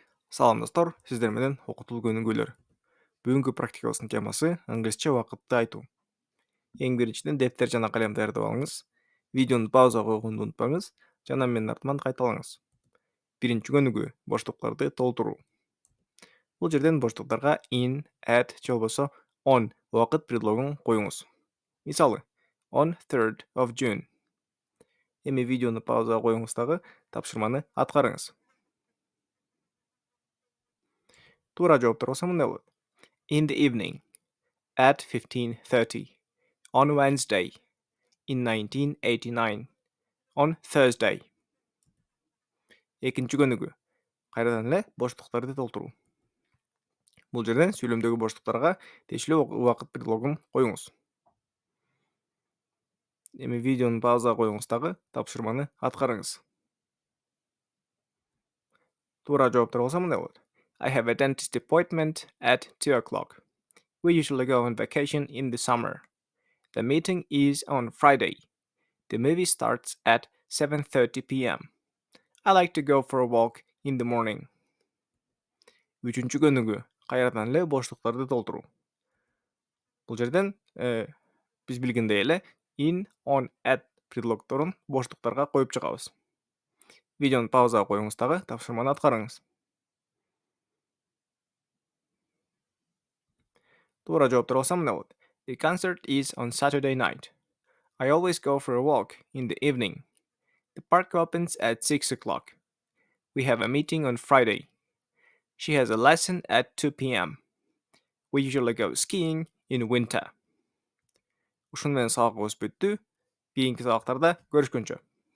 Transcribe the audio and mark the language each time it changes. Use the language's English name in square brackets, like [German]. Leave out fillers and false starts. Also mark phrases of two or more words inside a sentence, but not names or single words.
[Kyrgyz] Салам достор, сиздер менен окутулуу көнүгүүлөр. Бүгүнкү практикабыздын темасы англисче убакытты айтуу. Эң биринчиден дефтер жана калем даярдап алыңыз. Видеону пауза койгонду унутпаңыз жана менин артыман кайталаңыз. Биринчи көнүгүү боштуктарды толтуруу. Бул жерден боштуктарга in, at же болбосо on убакыт предлогун коюңуз. Мисалы, [English] on 3rd of June. [Kyrgyz] Эми видеону паузага коюңуз дагы тапшырманы аткарыңыз. Туура жооптор болсо мындай болот. [English] In the evening, at 15:30, on Wednesday, in 1989, on Thursday. [Kyrgyz] Экинчи көнүгүү. Кайрадан эле боштуктарды толтуруу. Бул жерден сүйлөмдөгү боштуктарга тиешелүү убакыт предлогун коюңуз. Эми видеону паузага коюңуз дагы тапшырманы аткарыңыз. Туура жооптор болсо мындай болот. [English] I have a dentist appointment at 2 o'clock. We usually go on vacation in the summer. The meeting is on Friday. The movie starts at 7:30 p.m. I like to go for a walk in the morning. [Kyrgyz] Үчүнчү көнүгүү. Кайрадан эле боштуктарды толтуруу. Бул жерден биз билгендей эле in, on, at предлогдорун боштуктарга коюп чыгабыз. Видеону паузага коюңуз дагы тапшырманы аткарыңыз. Туура жооптор болсо мындай болот. [English] The concert is on Saturday night. I always go for a walk in the evening. The park opens at 6 o'clock. We have a meeting on Friday. She has a lesson at 2 p.m. We usually go skiing in winter. [Kyrgyz] Ушуну менен сабагыбыз бүттү. Кийинки сабактарда көрүшкөнчө.